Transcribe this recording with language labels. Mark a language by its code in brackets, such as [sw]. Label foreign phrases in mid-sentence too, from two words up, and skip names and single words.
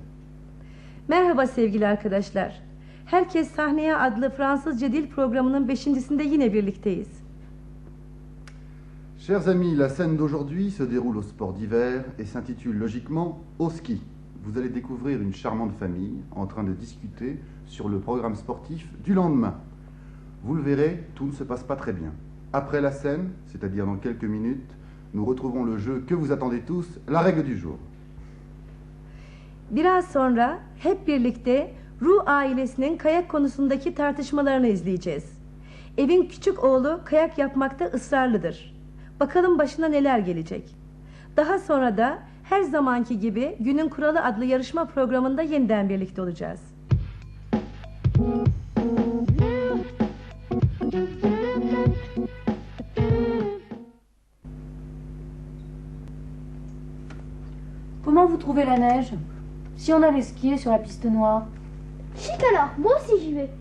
[tr] Merhaba sevgili arkadaşlar. Herkes Sahneye adlı Fransızca dil programının 5.sinde yine birlikteyiz. [fr] Chers amis, la scène d'aujourd'hui se déroule au sport d'hiver et s'intitule logiquement au ski. Vous allez découvrir une charmante famille en train de discuter sur le programme sportif du lendemain. Vous le verrez, tout ne se passe pas très bien. Après la scène, c'est-à-dire dans quelques minutes, nous retrouvons le jeu que vous attendez tous, la règle du jour. [tr] Biraz sonra hep birlikte Ru ailesinin kayak konusundaki tartışmalarını izleyeceğiz. Evin küçük oğlu kayak yapmakta ısrarlıdır. Bakalım başına neler gelecek. Daha sonra da her zamanki gibi Günün Kuralı adlı yarışma programında yeniden birlikte olacağız. [fr] Comment vous trouvez la neige? Si on allait skier sur la piste noire? Chic alors, moi aussi j'y vais.